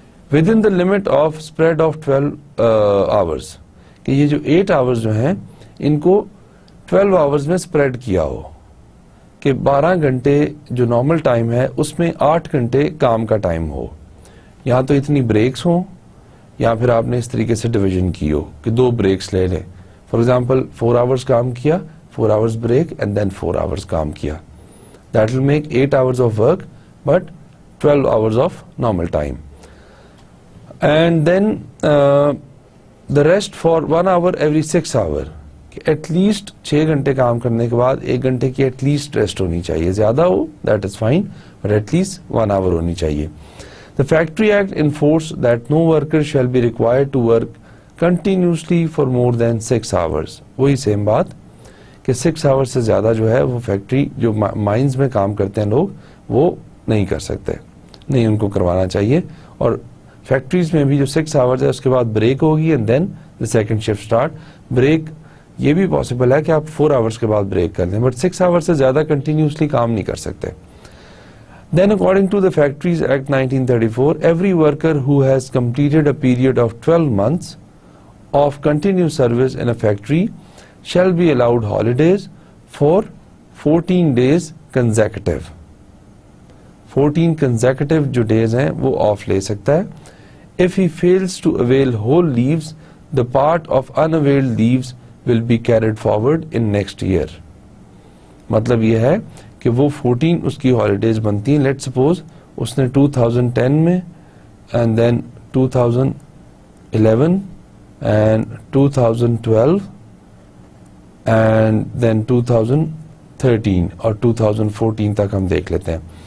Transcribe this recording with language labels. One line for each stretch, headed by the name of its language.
English: within the limit of spread of 12 hours,
Urdu: کہ یہ جو 8 hours جو ہیں ان کو 12 hours میں اسپریڈ کیا ہو, کہ 12 گھنٹے جو نارمل ٹائم ہے اس میں 8 گھنٹے کام کا ٹائم ہو. یہاں تو اتنی بریکس ہوں, یا پھر آپ نے اس طریقے سے ڈویژن کی ہو کہ 2 بریکس لے لیں.
English: for example
Urdu: 4 hours کام کیا, 4 hours break and then 4 hours کام کیا.
English: That will make 8 hours of work but 12 hours of normal time. And then the rest for 1 hour every 6 hours.
Urdu: At least 6 گھنٹے کام کرنے کے بعد 1 گھنٹے کی ایٹ لیسٹ ریسٹ ہونی چاہیے. زیادہ ہو
English: that is fine, but at least 1 hour
Urdu: ہونی چاہیے.
English: The Factory Act enforced that no worker shall be required to work continuously for more than 6 hours.
Urdu: وہی سیم بات کہ 6 hours سے زیادہ جو ہے وہ فیکٹری جو مائنز میں کام کرتے ہیں لوگ وہ نہیں کر سکتے, نہیں ان کو کروانا چاہیے. اور فیکٹریز میں بھی جو 6 hours ہے اس کے بعد بریک ہوگی and then the second shift start. Break یہ بھی پاسبل ہے کہ آپ 4 hours کے بعد بریک کر دیں, بٹ 6 hours سے زیادہ کنٹینیوسلی کام نہیں کر سکتے.
English: Then according to the Factories Act 1934, every worker who has completed a period of 12 months of continuous service in a factory shall be allowed holidays for 14 days consecutive. 14 consecutive
Urdu: جو days ہیں وہ off لے سکتا ہے.
English: If he fails to avail whole leaves, the part of unavailed leaves will be carried forward in next year.
Urdu: مطلب یہ ہے کہ وہ 14 اس کی holidays بنتی ہیں.
English: Let's suppose
Urdu: اس نے 2010 میں
English: and then 2011 and 2012 and then 2013
Urdu: اور 2014 تک ہم دیکھ لیتے ہیں.